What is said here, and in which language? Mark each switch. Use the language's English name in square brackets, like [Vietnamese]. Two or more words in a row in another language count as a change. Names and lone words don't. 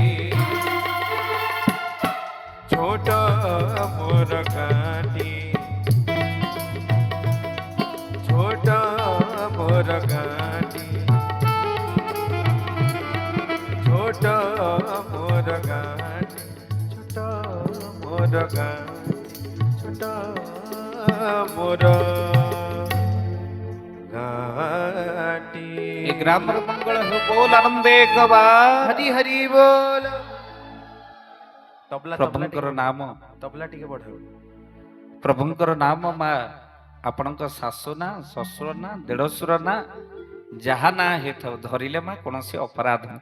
[Odia] ଛୋଟ ମୋର ଗାଁଟି ଛୋଟ ମୋର ଗାଁଟି ଛୋଟ ମୋର ଗାଁଟି ଛୋଟ ମୋର ଗାଁଟି ଛୋଟ ମୋର ଗାଁଟି ଏ ଗ୍ରାମର ମଙ୍ଗଳ ହେଉ ବୋଲ ଆନନ୍ଦେ କବାର ହରି ହରି ବୋଲ ତବଲା ପ୍ରଭୁଙ୍କର ନାମ ତବଲା ଟିକେ ବଢାଉ ପ୍ରଭୁଙ୍କର ନାମ ମା ଆପଣଙ୍କ ଶାଶୁ ନା ଶ୍ୱଶୁର ନା ଦେଢ଼ଶୁର ନା ଯାହା ନା ହେଇଥାଉ ଧରିଲେ ମା କୌଣସି ଅପରାଧ ନାହିଁ।